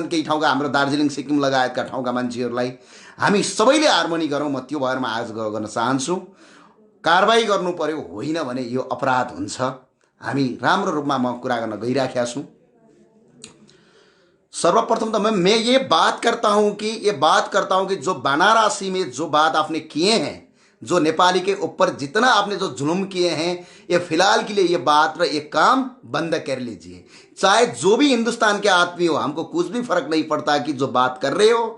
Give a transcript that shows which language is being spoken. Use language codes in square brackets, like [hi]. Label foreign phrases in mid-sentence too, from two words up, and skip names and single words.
[ne] केही ठाउँका हाम्रो दार्जिलिङ सिक्किम लगायतका ठाउँका मान्छेहरूलाई हामी सबैले हार्मोनी गरौँ। म त्यो भएर आज गर्न चाहन्छु कारबाही गर्नु पर्यो, होइन भने यो अपराध हुन्छ। हामी राम्रो रूपमा म कुरा गर्न गइराखेका छु। [hi] सर्वप्रथम तो मैं ये बात करता हूं कि जो बनारसी में जो बात आपने किए हैं, जो नेपाली के ऊपर जितना आपने जो जुल्म किए हैं, ये फिलहाल के लिए ये बात ये काम बंद कर लीजिए। चाहे जो भी हिंदुस्तान के आदमी हो, हमको कुछ भी फर्क नहीं पड़ता कि जो बात कर रहे हो।